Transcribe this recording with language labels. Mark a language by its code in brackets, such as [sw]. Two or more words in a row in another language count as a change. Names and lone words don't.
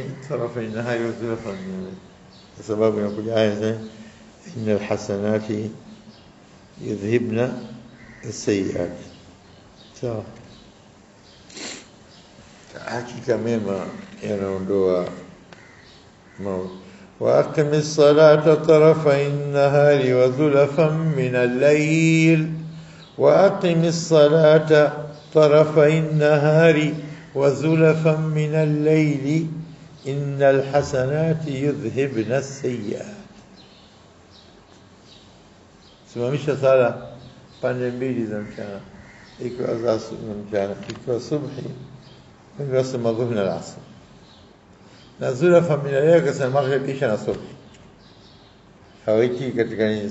[ar] طرفي النهار وزلفا من الليل. [sw] Kwa sababu inakuja aya [ar] إن الحسنات يذهبن السيئات. [sw] Sawa, hakika mema yanaondoa maovu. [ar] وأقم الصلاة طرفي النهار وزلفا من الليل. وأقم الصلاة طرفي النهار وزلفا من الليل. إن الحسنات يذهبن السيئات. [sw] Simamisha sala pande mbili za mchana, ikiwa za mchana, ikiwa subhi, ikiwa dhuhri na asr. Na [ar] زلفا من الليل, [sw] kasema maghrib, isha na subhi. Hawaiki katika nini?